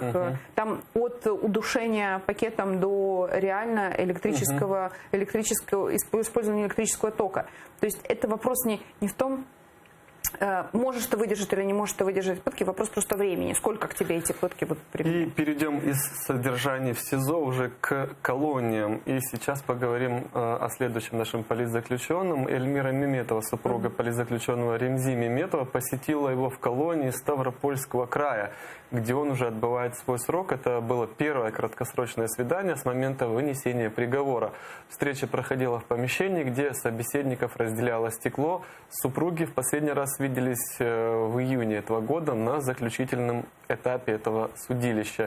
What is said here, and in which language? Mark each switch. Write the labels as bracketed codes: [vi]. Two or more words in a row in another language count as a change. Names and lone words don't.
[ru] Там от удушения пакетом до реально использования электрического тока. То есть это вопрос не в том, можешь ты выдержать или не можешь ты выдержать пытки, вопрос просто времени. Сколько к тебе эти пытки будут применены? И перейдем из содержания в СИЗО уже к колониям. И сейчас поговорим о следующем нашем политзаключенном. Эльмира Меметова, супруга политзаключенного Ремзи Меметова, посетила его в колонии Ставропольского края, где он уже отбывает свой срок. Это было первое краткосрочное свидание с момента вынесения приговора. Встреча проходила в помещении, где собеседников разделяло стекло. Супруги в последний раз виделись в июне этого года на заключительном этапе этого судилища.